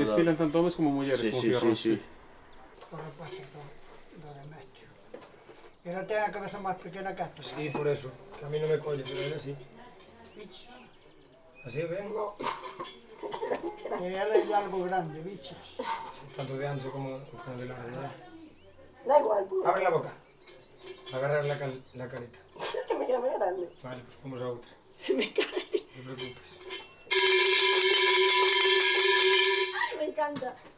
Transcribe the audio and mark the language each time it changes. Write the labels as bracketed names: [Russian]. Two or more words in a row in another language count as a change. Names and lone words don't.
[Galician] desfilan tanto homes como mulleres Sí, con sí, sí, cigarrón. sí. Para pasa do Demetrio. Ela ten a cabeza máis pequena que esta. [Spanish] Sí, por eso, que a mí [Galician] non me colle, [Spanish] pero él así. Así vengo, [Galician] E ela é algo grande, bichas. [Spanish] tanto de ancho como de largo, ¿verdad? Da igual, pues. Abre la boca. Agarrar la carita. Es que me queda muy grande. Vale, pues vamos a otra. Se me cae. No te preocupes. Ay, me encanta.